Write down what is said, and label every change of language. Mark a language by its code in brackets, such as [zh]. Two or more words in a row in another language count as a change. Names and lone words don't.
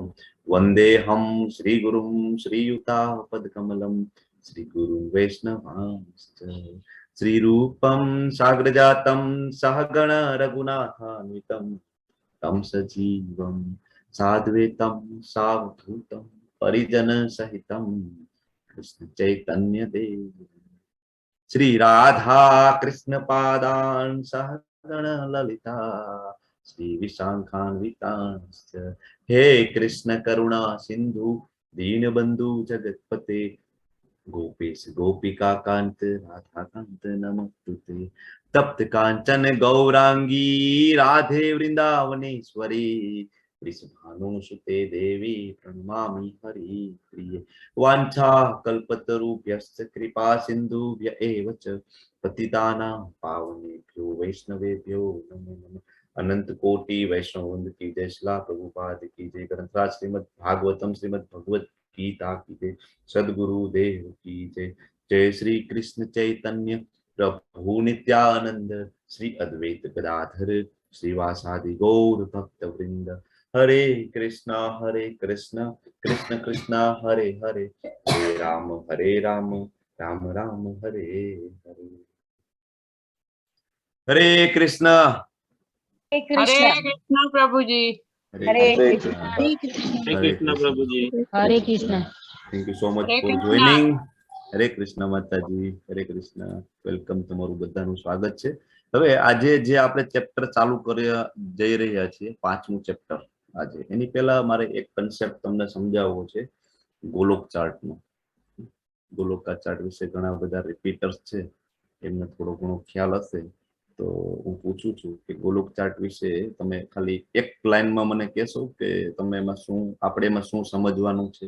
[sa] વંદેહમ શ્રી ગુરુમ શ્રીયુતાપદકમલમ શ્રી ગુરું વૈષ્ણવાંશ્ચ. શ્રી રૂપમ સાગ્રજાતમ સહગણ રઘુનાથાન્વિતમ તમ સજીવમ સાદ્વૈતમ સાવધૂતમ પરિજન સહિતમ કૃષ્ણ ચૈતન્ય દેવ श्री राधा कृष्ण पादान सहगण ललिता श्री विशाखान्वितांश्च हे कृष्ण करुणा सिंधु दीनबंधु जगतपते गोपेश गोपिका कांत राधा कांत नमस्तुते तप्त कांचन गौरांगी राधे वृंदावनेश्वरी वृषभानुसुते देवी प्रणमामि हरि प्रिये वांछा कल्पतरुभ्यश्च कृपा सिन्धुभ्य एव च पतितानां पावनेभ्यो वैष्णवेभ्यो नमो नमः। [hi] अनंत कोटि वैष्णव वृंद की जय, श्रीला प्रभुपाद की जय, ग्रंथराज श्रीमद् भागवतम श्रीमद् भगवत गीता की जय, सद्गुरु देव की जय। [sa] जय श्री कृष्ण चैतन्य प्रभु नित्यानंद श्री अद्वैत गदाधर श्रीवासादि गौर भक्त वृंद। हरे कृष्णा कृष्ण कृष्णा हरे हरे, हरे राम राम राम हरे हरे। हरे कृष्णा हरे कृष्ण [hi] प्रभु जी। [sa] हरे हरे कृष्ण हरे कृष्ण [hi] प्रभु जी। [sa] हरे कृष्ण। [en] thank you so much हरे फॉर कृष्णा। જોઈનિંગ। [gu] હરે કૃષ્ણ માતાજી, હરે કૃષ્ણ, વેલકમ, તમારું બધાનું સ્વાગત છે। હવે આજે જે આપણે ચેપ્ટર ચાલુ કરી જઈ રહ્યા છીએ, પાંચમું ચેપ્ટર આજે, એની પહેલા મારે એક કન્સેપ્ટ તમને સમજાવવો છે ગોલોક ચાર્ટનો। ગોલોકા ચાર્ટ વિશે ઘણા બધા રિપીટર્સ છે, એમને થોડો ઘણો ખ્યાલ હશે, તો હું પૂછું છું કે ગોલોક ચાર્ટ વિશે તમે ખાલી એક લાઈનમાં મને કહેશો કે તમે એમાં શું, આપણે એમાં શું સમજવાનું છે?